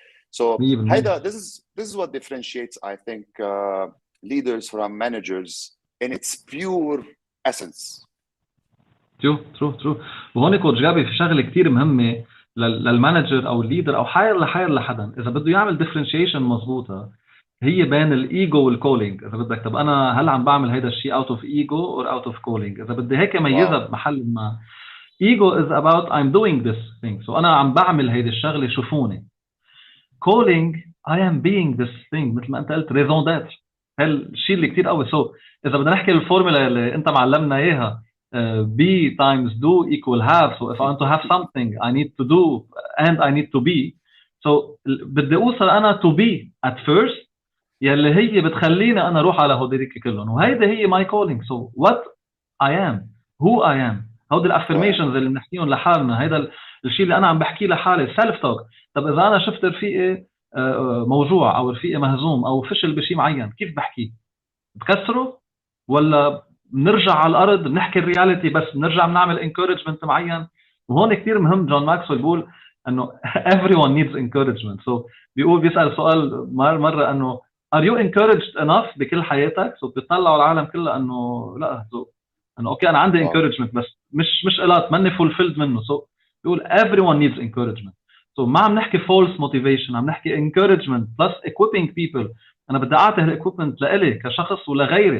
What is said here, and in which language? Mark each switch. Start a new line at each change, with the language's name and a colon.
English: So هيدا this is what differentiates, I think, leaders from managers in its pure essence. True.
Arabic: وهون كوتش جابي في شغله كتير مهمه للمانجر او الليدر او حير لحدا اذا بده يعمل ديفرنشيشن مضبوطه هي بين الايجو والكولينج. اذا بدك طب انا هل عم بعمل هيدا الشيء اوت اوف ايجو اور اوت اوف كولينج؟ اذا بدي هيك ميزها بمحل ما، ايجو از اباوت
English: I'm doing this thing،
Arabic: so انا عم بعمل هيدي الشغله شوفوني. كولينج
English: I am being this thing،
Arabic: مثل ما انت قلت ريزون دات، هالشيء اللي كتير قوي. سو اذا بدنا نحكي الفورمولا اللي انت معلمنا اياها
English: be times do equal have. So if I want to have something I need to do and I need to be.
Arabic: So بدي اوصل انا
English: to be at first
Arabic: يلي هي بتخليني انا اروح على هوديك كلهم، وهيدا هي
English: my calling.
Arabic: So
English: what I am, who I am،
Arabic: هودي الافirmations اللي بنحكيهم لحالنا، هيدا الشيء اللي انا عم بحكيه لحالي self talk. طب اذا انا شفت رفيقي موجوع او رفيقي مهزوم او فشل بشيء معين، كيف بحكيه؟ بكسره ولا بنرجع على الارض بنحكي الرياليتي بس بنرجع بنعمل انكورجمنت معين؟ وهون كثير مهم جون ماكسويل بيقول انه
English: everyone needs encouragement.
Arabic: so بيسأل سؤال مره انه
English: are you encouraged enough
Arabic: بكل حياتك؟ so بيطلعوا العالم كلها انه لا، so انه اوكي انا عندي encouragement بس مش الات ماني fulfilled منه.
English: so بيقول everyone needs encouragement. so
Arabic: ما عم نحكي
English: false motivation،
Arabic: عم نحكي
English: encouragement plus equipping people.
Arabic: انا بدي اعطي الايكويبمنت لإلي كشخص ولغيري.